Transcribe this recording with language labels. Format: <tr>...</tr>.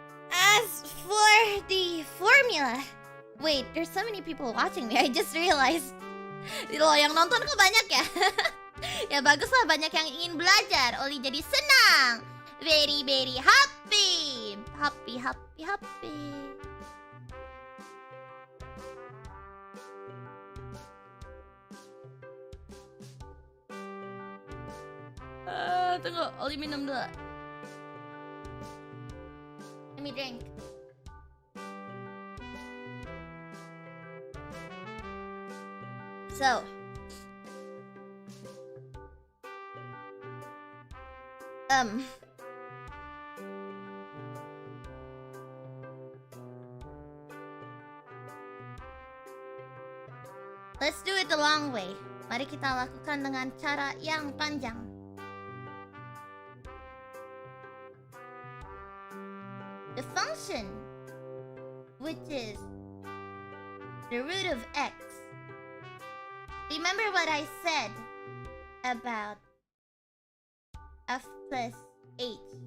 <en>As for the formula, wait, there's so many people watching me. I just realized.</en> <id>Loh, yang nonton kok banyak ya? Ya baguslah, banyak yang ingin belajar. Ollie jadi senang.</id> <en>Very, very happy. Happy.</en> <id>Tunggu, Ollie minum dulu.</id> <en>Let me drink. So, let's do it the long way.</en> <id>Mari kita lakukan dengan cara yang panjang.</id> <en>The function, which is the root of x. Remember what I said about f plus h.</en>